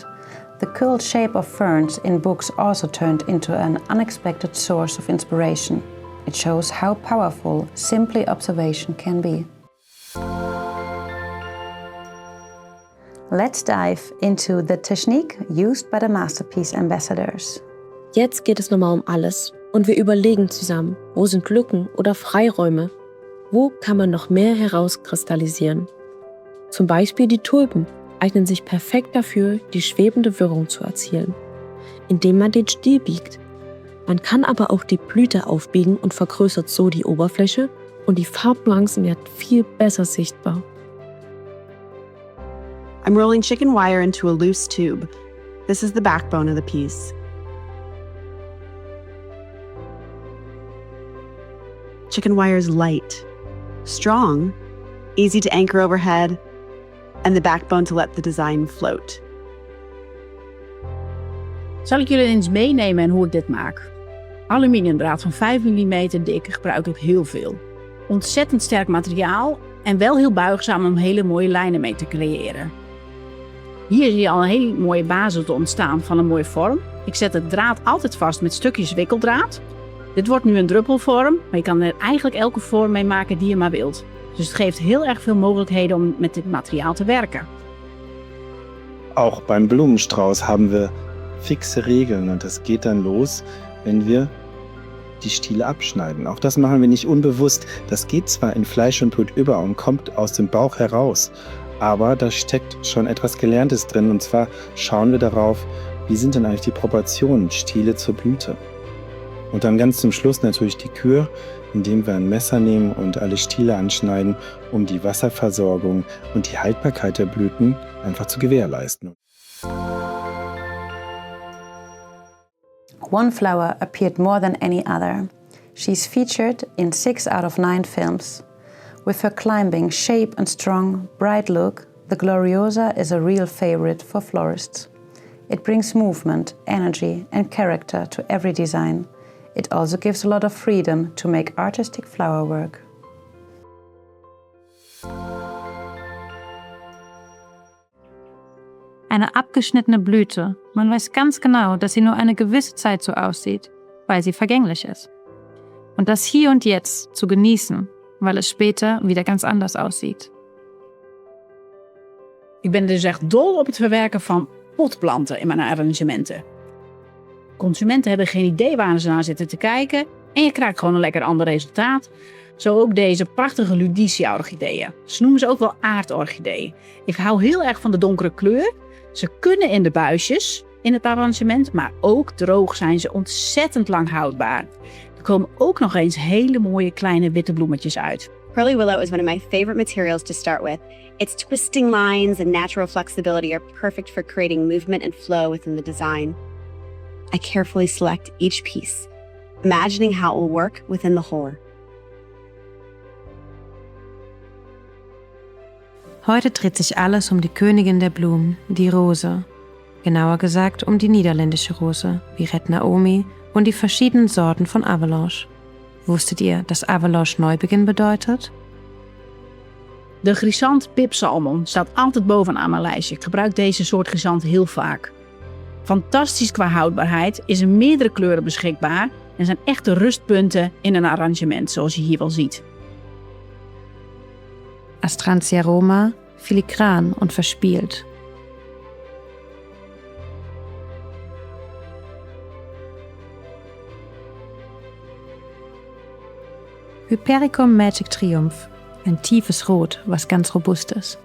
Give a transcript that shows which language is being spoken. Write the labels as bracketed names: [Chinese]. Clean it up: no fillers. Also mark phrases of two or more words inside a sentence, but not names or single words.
[English] The curled shape of ferns in books also turned into an unexpected source of inspiration. It shows how powerful simply observation can be. Let's dive into the technique used by the Masterpiece Ambassadors. [German] Jetzt geht es nochmal um alles und wir überlegen zusammen, wo sind Lücken oder Freiräume? Wo kann man noch mehr herauskristallisieren? Zum Beispiel die Tulpen eignen sich perfekt dafür, die schwebende Wirrung zu erzielen, indem man den Stiel biegt. Man kann aber auch die Blüte aufbiegen und vergrößert so die Oberfläche und die Farbnuancen werden viel besser sichtbar. [English] I'm rolling chicken wire into a loose tube. This is the backbone of the piece. Chicken wire is light, strong, easy to anchor overhead, and the backbone to let the design float. [Dutch] Zal ik jullie eens meenemen in hoe ik dit maak? Aluminiumdraad van 5 mm dik gebruik ik heel veel. Ontzettend sterk materiaal en wel heel buigzaam om hele mooie lijnen mee te creëren. Hier zie je al een hele mooie basis te ontstaan van een mooie vorm. Ik zet het draad altijd vast met stukjes wikkeldraad. Dit wordt nu een druppelvorm, maar je kan er eigenlijk elke vorm mee maken die je maar wilt. Dus het geeft heel erg veel mogelijkheden om met dit materiaal te werken. [German] Auch beim Blumenstrauß haben wir fixe Regeln und das geht dann los, wenn wir die Stiele abschneiden. Auch das machen wir nicht unbewusst. Das geht zwar in Fleisch und Blut über und kommt aus dem Bauch heraus, aber da steckt schon etwas Gelerntes drin. Und zwar schauen wir darauf, wie sind denn eigentlich die Proportionen Stiele zur Blüte. Und dann ganz zum Schluss natürlich die Kür, indem wir ein Messer nehmen und alle Stiele anschneiden, um die Wasserversorgung und die Haltbarkeit der Blüten einfach zu gewährleisten. [English] One flower appeared more than any other. She's featured in 6 out of 9 films. With her climbing shape and strong, bright look, the Gloriosa is a real favorite for florists. It brings movement, energy and character to every design. It also gives a lot of freedom to make artistic flower work. [German] Eine abgeschnittene Blüte. Man weiß ganz genau, dass sie nur eine gewisse Zeit so aussieht, weil sie vergänglich ist. Und das Hier und Jetzt zu genießen, weil es später wieder ganz anders aussieht. [Dutch] Ik ben dus echt dol op het verwerken van potplanten in mijn arrangementen. Consumenten hebben geen idee waar ze naar zitten te kijken en je krijgt gewoon een lekker ander resultaat. Zo ook deze prachtige Ludicia-orchideeën. Ze noemen ze ook wel aardorchideeën. Ik hou heel erg van de donkere kleur. Ze kunnen in de buisjes in het arrangement, maar ook droog zijn ze ontzettend lang houdbaar. Er komen ook nog eens hele mooie kleine witte bloemetjes uit. [English] Pearly willow is one of my favorite materials to start with. Its twisting lines and natural flexibility are perfect for creating movement and flow within the design. I carefully select each piece, imagining how it will work within the whole. [German] Heute dreht sich alles um die Königin der Blumen, die Rose. Genauer gesagt um die niederländische Rose, Viret Naomi und die verschiedenen Sorten von Avalanche. Wusstet ihr, dass Avalanche Neubeginn bedeutet? [Dutch] De Chrysant Pipsalmon staat altijd bovenaan mijn lijstje. Ik gebruik deze soort chrysant heel vaak. Fantastisch qua houdbaarheid, is in meerdere kleuren beschikbaar en zijn echte rustpunten in een arrangement, zoals je hier wel ziet. [German] Astrantia Roma, filigran und verspielt. Hypericum Magic Triumph, ein tiefes Rot, was ganz robust ist.